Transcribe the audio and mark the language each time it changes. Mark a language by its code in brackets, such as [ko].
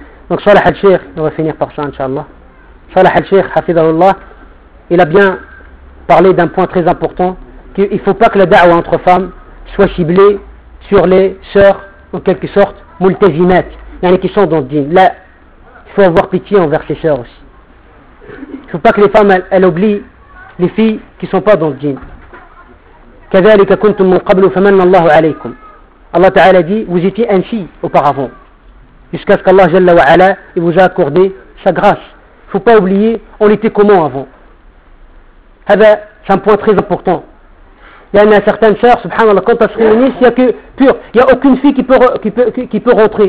[fr] Donc, Salah al-Sheikh, on va finir par ça, inshallah. Salah al-Sheikh, hafidhahullah, il a bien parlé d'un point très important, qu'il ne faut pas que la da'wa entre femmes soit ciblée sur les sœurs, en quelque sorte, multazimat, yani qui sont dans le dîn. Là, faut avoir pitié envers ses sœurs aussi. Il ne faut pas que les femmes elles oublient les filles qui ne sont pas dans le djinn. [ar] كذلك كنتم من قبل فمن الله عليكم. [fr] Allah Ta'ala dit, vous étiez ainsi auparavant. Jusqu'à ce qu'Allah Jalla wa Ala vous a accordé sa grâce. Il ne faut pas oublier, on était comment avant. C'est un point très important. Il y en a certaines sœurs, subhanallah, quand elles se réunissent, il n'y a que pure. Il n'y a aucune fille qui peut rentrer.